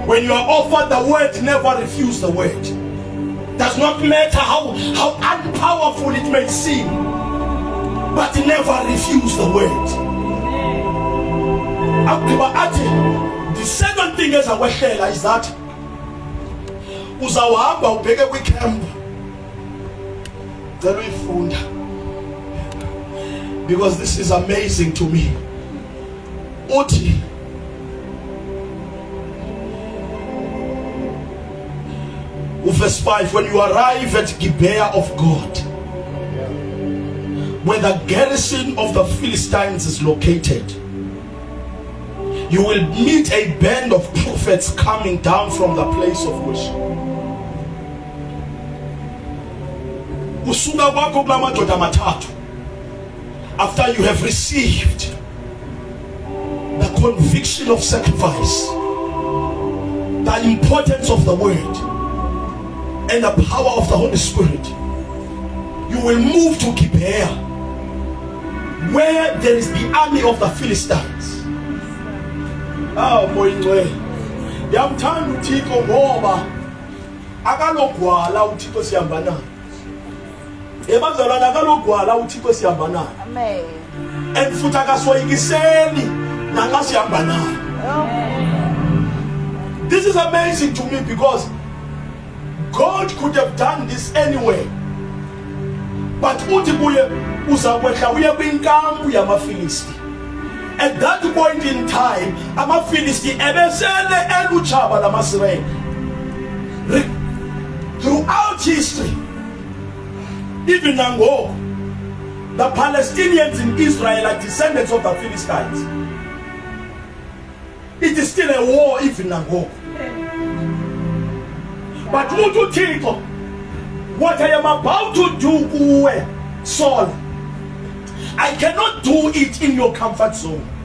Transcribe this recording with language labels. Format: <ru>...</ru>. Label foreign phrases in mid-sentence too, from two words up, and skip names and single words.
<en>When you are offered the word, never refuse the word. Does not matter how unpowerful it may seem, but never refuse the word. The second thing is that</en> <xh>uzawahamba ubheke kwicamp cela uyifunda,</xh> <en>because this is amazing to me. Uthi verse 5, when you arrive at Gibeah of God, where the garrison of the Philistines is located, you will meet a band of prophets coming down from the place of worship.</en> <xh>Usuka kwakho kulamadoda mathathu,</xh> <en>after you have received the conviction of sacrifice, the importance of the word, and the power of the Holy Spirit, you will move to Gibeah, where there is the army of the Philistines. Oh boy,</en> <xh>yamthanda uThixo ngoba akalogwala uThixo sihamba naye. Ebazalwana akalogwala uThixo sihamba naye. Amen. And futhi akasoyikiseli nanga sihamba naye.</xh> <en>This is amazing to me, because God could have done this anyway, but</en> <xh>uthi kuye uzakwehla uye kwinkampu yamaFilisti.</xh> <en>At that point in time,</en> <xh>amaFilisti ebesele elutshaba lamaSirayeli.</xh> <en>Throughout history, even now, the Palestinians in Israel are descendants of the Philistines. It is still a war even now. But what I am about to do, Saul, I cannot do it in your comfort zone.</en>